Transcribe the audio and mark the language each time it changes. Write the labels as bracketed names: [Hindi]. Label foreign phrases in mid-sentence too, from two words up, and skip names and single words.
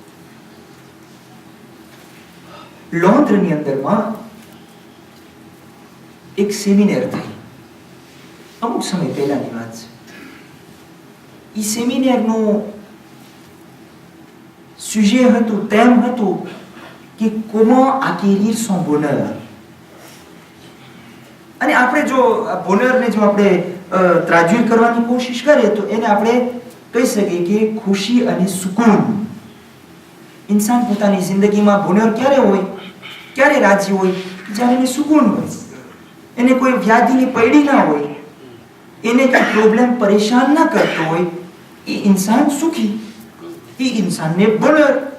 [Gujarati] લોન્ડ્રની અંદરમાં એક સેમિનાર થઈ, અમુક સમય પહેલાની વાત છે. ઈ સેમિનારનું સુજે હતું, તેમ હતું કે [French] comment acquérir son bonheur. [Gujarati] અને આપણે જો બોનરને જો આપણે ટ્રાન્સલેટ કરવાની કોશિશ કરીએ તો એને આપણે કહી શકીએ કે ખુશી અને સુકૂન. ઇન્સાન પોતાની જિંદગીમાં બોનર ક્યારે હોય, ક્યારે રાજી હોય? જ્યારે એને સુકૂન હોય, એને કોઈ વ્યાધિની પૈડી ના હોય, એને કોઈ પ્રોબ્લેમ પરેશાન ના કરતો હોય, એ ઇન્સાન સુખી, એ ઇન્સાનને બોનર.